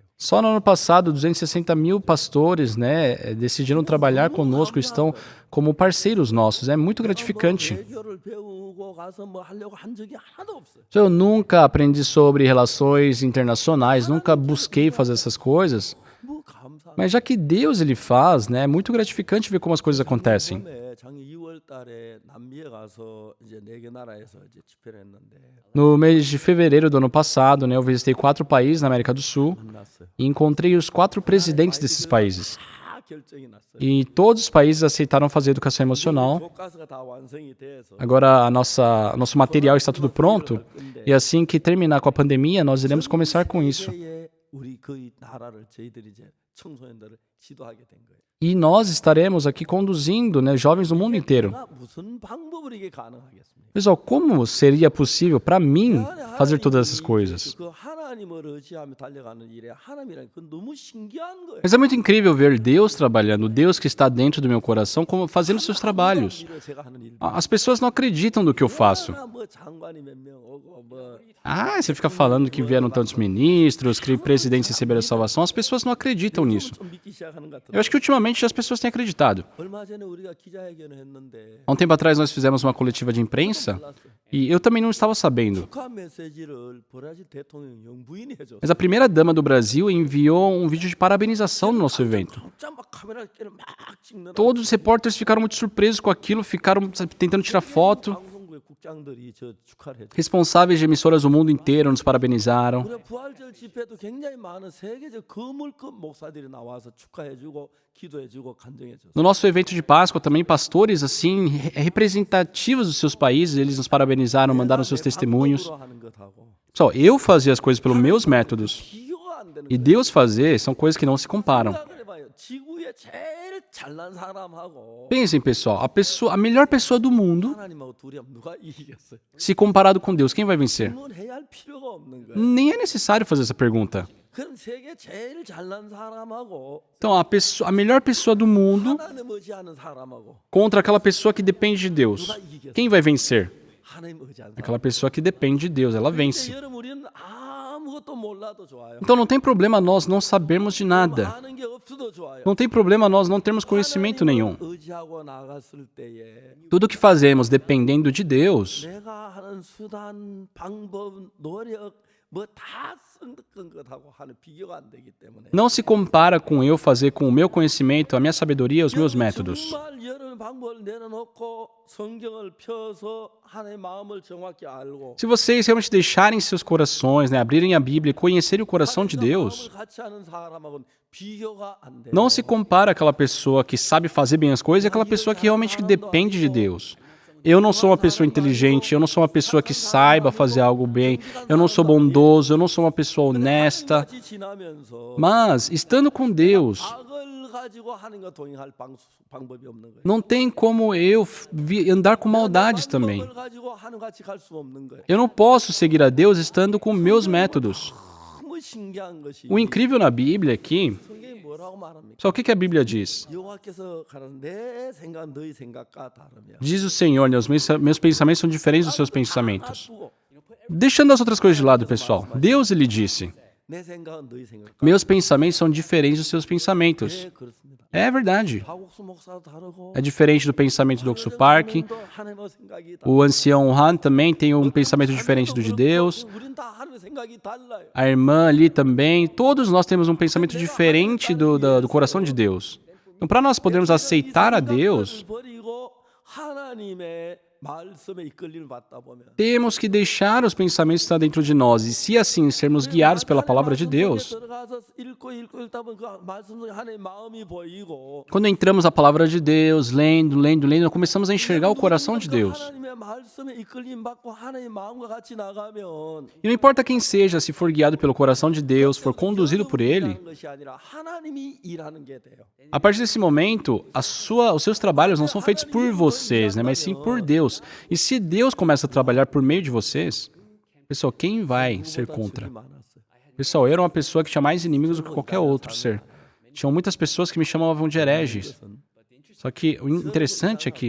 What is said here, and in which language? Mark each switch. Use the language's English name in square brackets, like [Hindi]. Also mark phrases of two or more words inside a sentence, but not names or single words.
[Portuguese] Só no ano passado, 260 mil pastores, né, decidiram trabalhar conosco, estão como parceiros nossos. É muito gratificante. [Korean] 외교를 배우고 가서 뭐 하려고 한 적이 하나도 없어요. [Portuguese] Eu nunca aprendi sobre relações internacionais, nunca busquei fazer essas coisas. [Korean] 뭐 감사. [Portuguese] Mas já que Deus ele faz, né, é muito gratificante ver como as coisas acontecem. [Korean] 처음에 작년 2월 달에 남미에 가서 이제 4개 나라에서 이제 집회를 했는데 [Portuguese] No mês de fevereiro do ano passado, né, eu visitei 4 países na América do Sul [Korean] 만났어요. [Portuguese] e encontrei os 4 presidentes desses países. [Korean] 다 결정이 났어요. [Portuguese] E todos os países aceitaram fazer educação emocional. [Korean] 교과서가 다 완성이 돼서 [Portuguese] Agora nosso material está tudo pronto. E assim que terminar com a pandemia, nós iremos começar com isso. [Korean] 세계에 우리 그 나라를 저희들이 이제 청소년들을 지도하게 된 거예요. [Portuguese] E nós estaremos aqui conduzindo, né, jovens do mundo inteiro. [Korean] 내가 무슨 방법으로 이게 가능하겠습니까? [Portuguese] Pessoal, como seria possível para mim fazer todas essas coisas? [Korean] 그 하나님을 의지하며 달려가는 일에 하나님이란 그 너무 신기한 거예요. [Portuguese] Mas é muito incrível ver Deus trabalhando, Deus que está dentro do meu coração, como fazendo seus trabalhos. [Korean] 일을 제가 하는 일. [Portuguese] As pessoas não acreditam do que eu faço. [Korean] 뭐 장관이 몇 명 오고 뭐 [Portuguese] Ah, você fica falando que vieram tantos ministros, que presidentes receberam a salvação. As pessoas não acreditam nisso. [Korean] 좀 믿기 시작하는 것 같아요. [Portuguese] Eu acho que ultimamente as pessoas têm acreditado. [Korean] 얼마 전에 우리가 기자회견을 했는데 [Portuguese] Há um tempo atrás nós fizemos uma coletiva de imprensa e eu também não estava sabendo. [Korean] 축하 메시지를 브라질 대통령 영부인이 해줬어요. [Portuguese] Mas a primeira dama do Brasil enviou um vídeo de parabenização no nosso evento. [Korean] 진짜 막 카메라를 막 찍는 [Portuguese] Todos os repórteres ficaram muito surpresos com aquilo, ficaram sabe, tentando tirar foto. [Korean] 방송국의 국장들이 저 축하를 해줘. [Portuguese] Responsáveis de emissoras do mundo inteiro nos parabenizaram. [Korean] 우리 부활절 집회도 굉장히 많은 세계적 거물급 목사들이 나와서 축하해주고 기도해주고 간증해줬어요. [Portuguese] No nosso evento de Páscoa também pastores assim representativos dos seus países, eles nos parabenizaram, mandaram seus testemunhos. [Korean] 방법으로 하는 것하고 [Portuguese] Pessoal, eu fazia as coisas pelos meus métodos [Korean] 비교가 안 되는 [Portuguese] e Deus fazer são coisas que não se comparam. [Korean] 생각을 해봐요. 지구에 제일 잘난 사람하고 [Portuguese] Pensem, pessoal, a melhor pessoa do mundo, [Korean] 하나님하고 둘이 하면 누가 이기겠어요? [Portuguese] se comparado com Deus, quem vai vencer? [Korean] 질문해야 할 필요가 없는 거예요. [Portuguese] Nem é necessário fazer essa pergunta. [Korean] 그럼 세계 제일 잘난 사람하고 [Portuguese] Então, a melhor pessoa do mundo [Korean] 하나님 의지하는 사람하고 [Portuguese] contra aquela pessoa que depende de Deus. Quem vai vencer? [Korean] 하나님 의지하는 사람. [Portuguese] Aquela pessoa que depende de Deus, ela vence. [Korean] 여러분 우리는 아무것도 몰라도 좋아요. [Portuguese] Então não tem problema nós não sabermos de nada. [Korean] 아는 게 없어도 좋아요. [Portuguese] Não tem problema nós não termos conhecimento nenhum. [Korean] 하나님을 의지하고 나갔을 때에 [Portuguese] Tudo que fazemos dependendo de Deus, [Korean] 내가 하는 수단, 방법, 노력 뭐 다 쓴 것하고 하는 비교가 안 되기 때문에 [Portuguese] não se compara com eu fazer com o meu conhecimento, a minha sabedoria, os meus métodos. [Korean] 정말 여러 방법을 내려놓고 성경을 펴서 하나님의 마음을 정확히 알고 [Portuguese] Se vocês realmente deixarem seus corações, né, abrirem a Bíblia e conhecerem o coração de Deus, [Korean] 마음을 같이 하는 사람하고는 비교가 안 돼요. [Portuguese] não se compara aquela pessoa que sabe fazer bem as coisas e aquela pessoa que realmente depende de Deus. Eu não sou uma pessoa inteligente, eu não sou uma pessoa que saiba fazer algo bem, eu não sou bondoso, eu não sou uma pessoa honesta. [Korean] 같이 지나면서 [Portuguese] Mas, estando com Deus, [Korean] 악을 가지고 하나님과 동행할 방법이 없는 거예요. [Portuguese] não tem como eu andar com maldades também. [Korean] 방법을 가지고 하나님 같이 갈 수 없는 거예요. [Portuguese] Eu não posso seguir a Deus estando com meus métodos. [Korean] 너무 신기한 것이 [Portuguese] O incrível na Bíblia aqui, [Korean] 성경이 뭐라고 말합니까? [Portuguese] só o que a Bíblia diz? [Korean] 여호와께서 가는 내 생각은 너희 생각과 다르며 [Portuguese] Diz o Senhor, né, os meus pensamentos são diferentes dos seus pensamentos. [Korean] 놔두고 [Portuguese] Deixando as outras coisas de lado, pessoal, Deus ele disse, [Korean] 내 생각은 너희 생각과 [Portuguese] meus pensamentos são diferentes dos seus pensamentos. [Korean] 네, 그렇습니다. [Portuguese] É verdade. [Korean] 박옥수 목사도 다르고 [Portuguese] É diferente do pensamento do Oxo Park. [Korean] 하나님도 하나님의 생각이 다 [Portuguese] O ancião Han também tem um pensamento diferente do de Deus. [Korean] 우린 다 하나님의 생각이 달라요. [Portuguese] A irmã ali também. Todos nós temos um pensamento diferente do coração de Deus. Então, para nós podermos aceitar a Deus, [Korean] 버리고 하나님의 말씀에 이끌림을 받다 보면 [Portuguese] Temos que deixar os pensamentos estar dentro de nós, e se assim sermos guiados pela palavra de Deus, [Korean] 들어가서 읽고 읽다 보면 그 말씀 속에 하나님의 마음이 보이고 [Portuguese] quando entramos na palavra de Deus, lendo, começamos a enxergar o coração de Deus. [Korean] 하나님의 말씀에 이끌림 받고 하나님의 마음과 같이 나가면 [Portuguese] E não importa quem seja, se for guiado pelo coração de Deus, for conduzido por Ele, [Korean] 일하는 것이 아니라 하나님이 일하는 게 돼요. [Portuguese] a partir desse momento, os seus trabalhos não são feitos por vocês, né, mas sim por Deus. E se Deus começa a trabalhar por meio de vocês, pessoal, quem vai ser contra? [Korean] 적이 많았어요. [Portuguese] Pessoal, eu era uma pessoa que tinha mais inimigos do que qualquer outro ser. Tinham muitas pessoas que me chamavam de hereges. Só que o interessante é que,